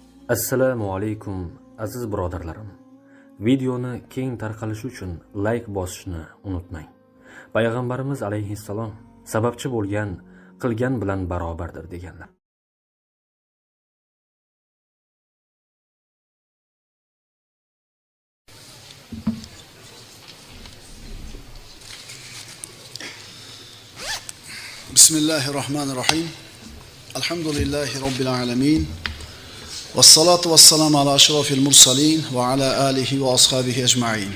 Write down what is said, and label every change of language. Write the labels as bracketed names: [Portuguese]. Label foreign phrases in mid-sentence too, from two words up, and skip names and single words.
[Uzbek] Assalomu alaykum aziz birodarlarim. Videoni keng tarqalishi uchun like bosishni unutmang. Payg'ambarimiz alayhissalom sababchi bo'lgan qilgan bilan barobardir deganlar. [Arabic] بسم الله الرحمن الرحيم. الحمد لله رب العالمين. والصلاة والسلام على أشرف المرسلين وعلى آله وأصحابه أجمعين.